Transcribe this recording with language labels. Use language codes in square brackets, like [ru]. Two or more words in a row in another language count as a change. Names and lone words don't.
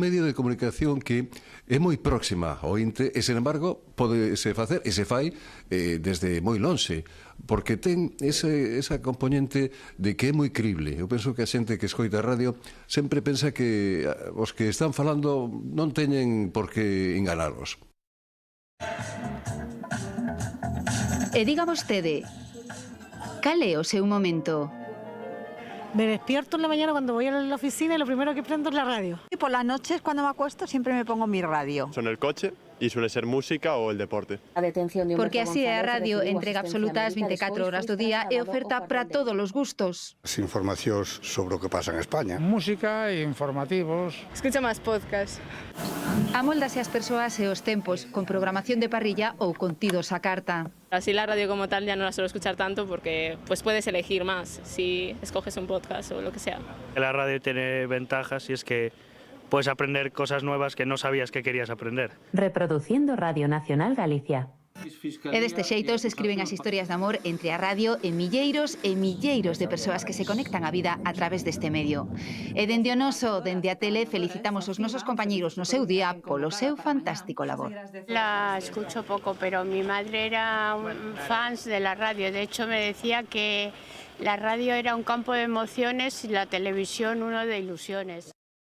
[gl] Un medio de comunicación que é moi próxima ao ointe e, sen embargo, podese facer e se fai desde moi lonxe, porque ten esa componente de que é moi crible. Eu penso que a xente que escoita a radio sempre pensa que os que están falando non teñen por que enganaros. E diga vostede, cal é o seu momento? [es] Me despierto en la mañana cuando voy a la oficina y lo primero que prendo es la radio. Y por las noches cuando me acuesto siempre me pongo mi radio. Son el coche y suele ser música o el deporte. [gl] Porque así a radio entrega absolutas 24 horas do día e oferta para todos os gustos. As informacións sobre o que pasa en España. Música e informativos. Escucha máis podcast. Amoldase as persoas e os tempos, con programación de parrilla ou contidos a carta. [es] Así la radio como tal ya no la suelo escuchar tanto porque pues puedes elegir más si escoges un podcast o lo que sea. La radio tiene ventajas y es que puedes aprender cosas nuevas que no sabías que querías aprender. Reproduciendo Radio Nacional Galicia. [gl] E deste xeito se escriben as historias de amor entre a radio e milleiros de persoas que se conectan á vida a través deste medio. E dende o noso, dende a tele, felicitamos os nosos compañeiros no seu día polo seu fantástico labor. [es] La escucho poco, pero mi madre era fans de la radio. De hecho, me decía que la radio era un campo de emociones y la televisión uno de ilusiones.